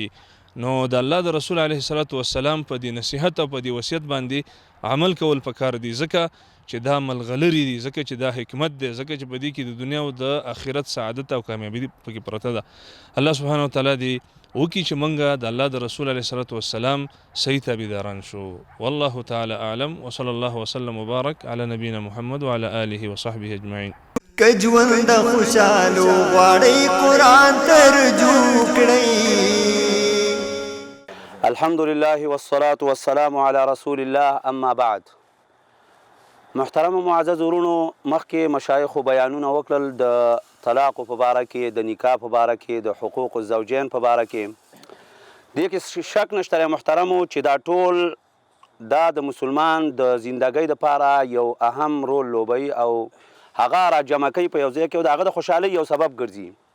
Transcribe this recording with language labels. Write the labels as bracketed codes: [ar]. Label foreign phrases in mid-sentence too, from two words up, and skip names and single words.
[ps] نو د الله د رسول [ar] علیه الصلاة والسلام [ps] په دې نصیحت او په دې وصیت باندې عمل کول پکار دي، ځکه چې دا ملغلرې دي، ځکه چې دا حکمت دی، ځکه چې په دې کې د دنیا او د آخرت سعادت او کامیابي پکې پرته ده. الله [ar] سبحانه وتعالی [ps] دې وکړي چې موږ د الله د رسول [ar] علیه الصلاة والسلام [ps] صحیح تابعداران شو. [ar] والله تعالی اعلم، وصلی الله وسلم وبارک علی نبینا محمد وعلى آله وصحبه اجمعین. [ps] که ژوند خوشحالو غواړئ قرآن ترجمه کړئ. [ar] الحمد لله والصلاة والسلام على رسول الله، اما بعد. [ps] محترم و معزز ورونو، مخکې مشایخو بیانونه وکړل د طلاق په باره کې، د نکاح په باره کې، د حقوق الزوجین په باره کې. دې کې شک نشته محترمو چې دا ټول دا د مسلمان د زندګۍ دپاره یو اهم رول لوبوي او هغه راجمع کوي په یو ځای کې او د هغه د خوشحالۍ یو سبب ګرځي.